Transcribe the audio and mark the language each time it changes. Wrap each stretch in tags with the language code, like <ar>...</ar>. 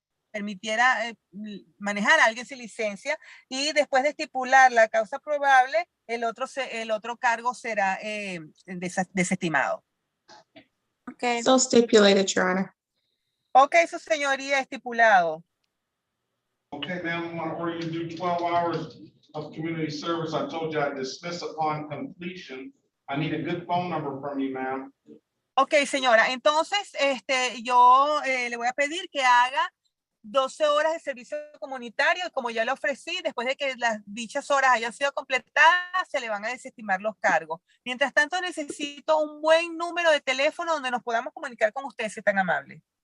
<es>Permitiera manejar a alguien sin licencia, y después de estipular la causa probable, el otro cargo será desestimado.</es> <en>Okay. So stipulated, Your Honor.</en> <es>Ok, su señoría, estipulado.</es> <en>Okay, ma'am, I want to order you to do 12 hours of community service. I told you I'd dismiss upon completion. I need a good phone number from you, ma'am.</en> <es>Ok, señora, entonces yo le voy a pedir que haga 12 horas de servicio comunitario, y como ya le ofrecí, después de que las dichas horas hayan sido completadas, se le van a desestimar los cargos. Mientras tanto, necesito un buen número de teléfono donde nos podamos comunicar con usted, si es tan amable.</es>